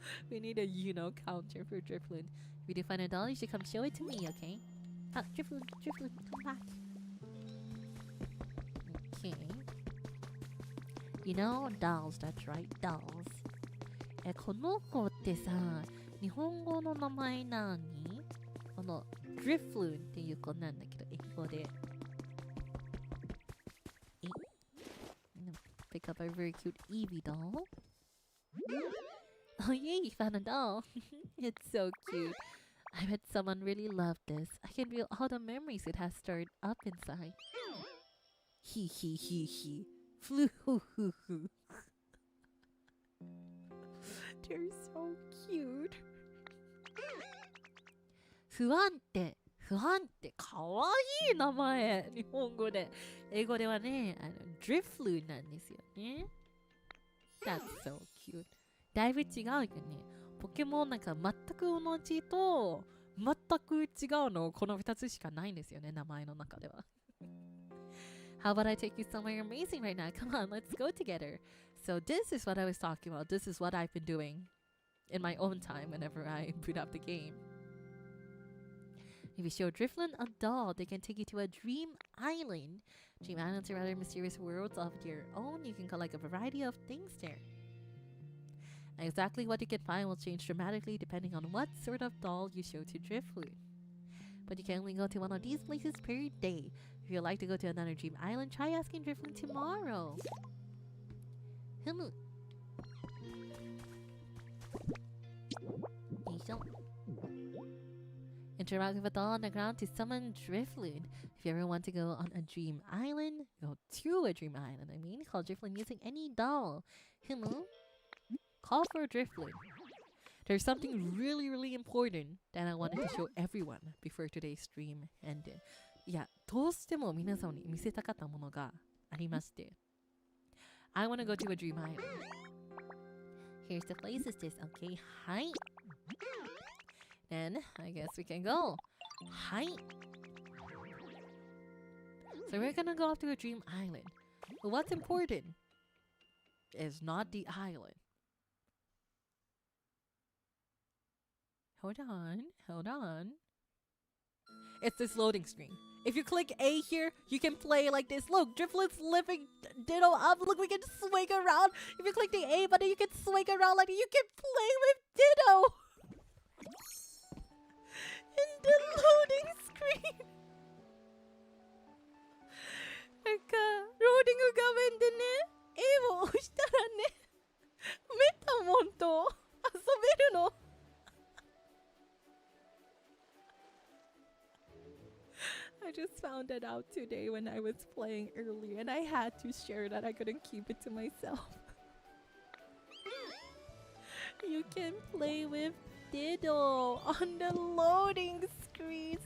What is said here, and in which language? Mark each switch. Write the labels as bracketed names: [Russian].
[English] We need a you know counter for Drifloon. If you do find a doll, you should come show it to me, okay? Drifloon, come back. Okay. You know, dolls, that's right, dolls. [Japanese] この子ってさ、日本語の名前何？この Drifloon っていう子なんだけど、英語で。 [English] Pick up a very cute Eevee doll. Oh yay, you found a doll. It's so cute. I bet someone really loved this. I can feel all the memories it has stirred up inside. He. Flu. They're so cute. [Japanese] 不安ってかわいい名前。日本語で。英語ではね、Drifloon なんですよね。 [English] That's so cute. [Japanese] だいぶ違うよね。ポケモンなんか全く同じと全く違うのこの2つしかないんですよね、名前の中では。 [English] How about I take you somewhere amazing right now? Come on, let's go together. So this is what I was talking about. This is what I've been doing in my own time whenever I boot up the game. If you show Drifloon a doll, they can take you to a dream island. Dream islands are rather mysterious worlds of your own. You can collect a variety of things there. Exactly what you can find will change dramatically depending on what sort of doll you show to Drifloon. but you can only go to one of these places per day. If you'd like to go to another dream island, try asking Drifloon tomorrow. Humu. Interact with a doll on the ground to summon Drifloon. If you ever want to go on a dream island, go to a dream island, call Drifloon using any doll. Humu. Call for Drifloon. There's something really, really important that I wanted to show everyone before today's stream ended. [Japanese] いや、どうしても皆様に見せたかったものがありまして。 [English] I want to go to a dream island. Here's the places this. Okay, hi. Then I guess we can go. Hi. So we're gonna go off to a dream island. But what's important is not the island. Hold on. It's this loading screen. If you click A here, you can play like this. Look, Drifloon's lifting Ditto up. Look, we can swing around. If you click the A button, you can swing around like you can play with Ditto. In the loading screen. [Japanese] なんか、ローディング画面でね、A を押したらね、メタモンと遊べるの。 [English] I just found that out today when I was playing earlier, and I had to share that. I couldn't keep it to myself. You can play with Ditto on the loading screens.